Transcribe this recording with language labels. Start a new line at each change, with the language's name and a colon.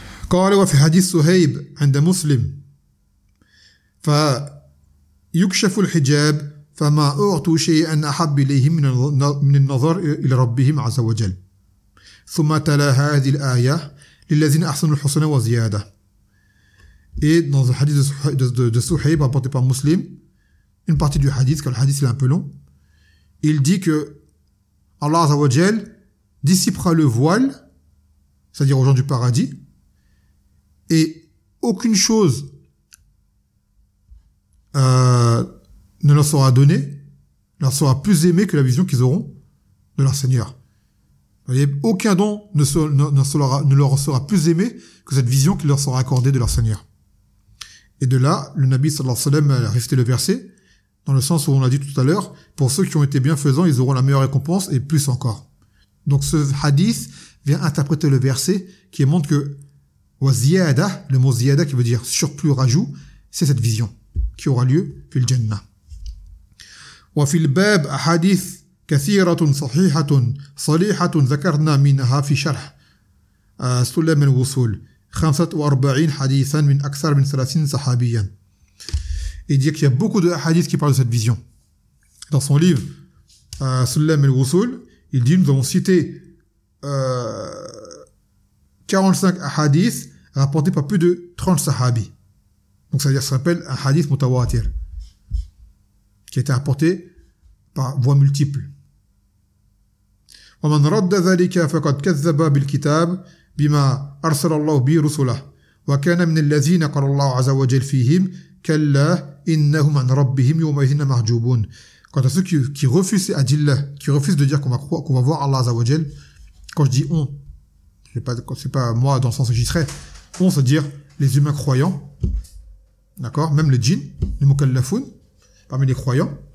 Arabic: قال وفي حديث صهيب عند مسلم فيكشف الحجاب فما أعطوا شيئا أحب إليهم من النظر إلى ربهم عز وجل ثم تلا هذه الآية للذين أحسنوا الحسنى وزيادة.
French: Et dans le hadith de Suhaib rapporté par Muslim, une partie du hadith, car le hadith est un peu long, il dit que Allah
Arabic: Azza wa Jal
French: dissipera le voile, c'est-à-dire aux gens du paradis, et aucune chose ne leur sera donnée, ne leur sera plus aimée que la vision qu'ils auront de leur Seigneur. Voyez, aucun don ne leur sera plus aimé que cette vision qui leur sera accordée de leur Seigneur. Et de là, le Nabi
Arabic: sallallahu alayhi wa sallam
French: a récité le verset, dans le sens où on l'a dit tout à l'heure, pour ceux qui ont été bienfaisants, ils auront la meilleure récompense et plus encore. Donc ce hadith vient interpréter le verset qui montre que wa ziyada, le mot ziyada qui veut dire surplus, rajout, c'est cette vision qui aura lieu
Arabic: fil jannah. Wa fil bab hadith كثيرة صحيحة صليحة ذكرنا منها في شرح سلم الوصول 45 حديثا من أكثر من 30 صحابيا.
French: Il dit qu'il y a beaucoup de hadiths qui parlent de cette vision. Dans son livre سلم الوصول, il dit, nous avons cité 45 hadiths rapportés par plus de 30 sahabis. Donc ça veut dire, ça s'appelle un hadith mutawatir qui a été rapporté par voie multiple.
Arabic: ومن رد ذلك فقد كذب بالكتاب بما أرسل الله به رسله وكان من الذين قال الله عز وجل فيهم كلا إنهم عن ربهم يومئذ محجوبون.
French: Quant à ceux qui refusent à dire là, qui refusent de dire qu'on va voir Allah
Arabic: Azza wa Jal,
French: quand je dis on, c'est pas moi dans le sens que j'y serais, on, c'est-à-dire les humains croyants, d'accord, même les djinns, les mukallafoun, parmi les croyants,